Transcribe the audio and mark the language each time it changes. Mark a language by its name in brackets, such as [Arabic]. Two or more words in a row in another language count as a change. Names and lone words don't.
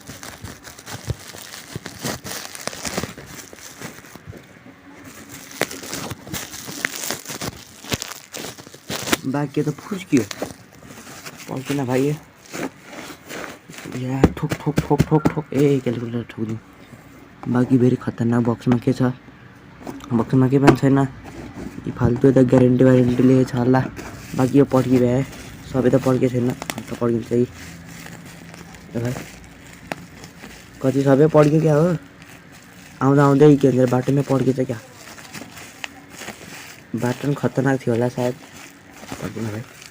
[Nepali] बाकी तो फुस्कियो पड्किन भाइ या ठोक ठोक ठोक ठोक ठोक ए क्यालकुलेटर ठोकिदिउँ। बाँकी फेरि खतरनाक बक्समा के छ, बक्समा के पनि छैन, फाल्तु त ग्यारेन्टी वारेन्टी लेखेको छ होला। बाँकी यो पड्कि भए सबै त पड्केको छैन, अन्त पड्किन्छ है भाइ। कति सबै पड्क्यो क्या हो, आउँदा आउँदै के भन्छ बाटोमै पड्केछ क्या, बाटो पनि खतरनाक थियो होला सायद, पड्किन भाइ।